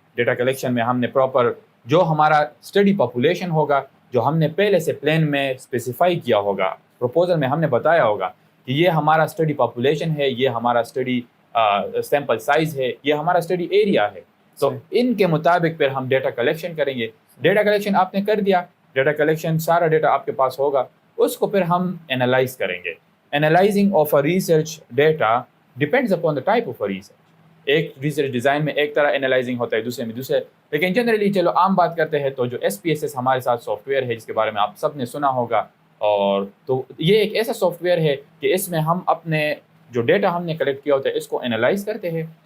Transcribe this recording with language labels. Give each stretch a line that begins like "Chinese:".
Urdu: Data collection میں ہم نے پراپر جو ہمارا اسٹڈی پاپولیشن ہوگا, جو ہم نے پہلے سے پلان میں اسپیسیفائی کیا ہوگا, پروپوزل میں ہم نے بتایا ہوگا کہ یہ ہمارا اسٹڈی پاپولیشن ہے, یہ ہمارا اسٹڈی سیمپل سائز ہے, یہ ہمارا اسٹڈی ایریا ہے. تو ان کے مطابق پھر ہم ڈیٹا کلیکشن کریں گے. ڈیٹا کلیکشن آپ نے کر دیا, ڈیٹا کلیکشن سارا ڈیٹا آپ کے پاس ہوگا, اس کو پھر ہم اینالائز کریں گے.
English: Analyzing of a research data depends upon the type of a research.
Urdu: ایک ریسرچ ڈیزائن میں ایک طرح اینالائزنگ ہوتا ہے, دوسرے میں دوسرے. لیکن جنرلی چلو عام بات کرتے ہیں تو جو SPSS ہمارے ساتھ سافٹ ویئر ہے جس کے بارے میں آپ سب نے سنا ہوگا, اور تو یہ ایک ایسا سافٹ ویئر ہے کہ اس میں ہم اپنے جو ڈیٹا ہم نے کلیکٹ کیا ہوتا ہے اس کو اینالائز کرتے ہیں.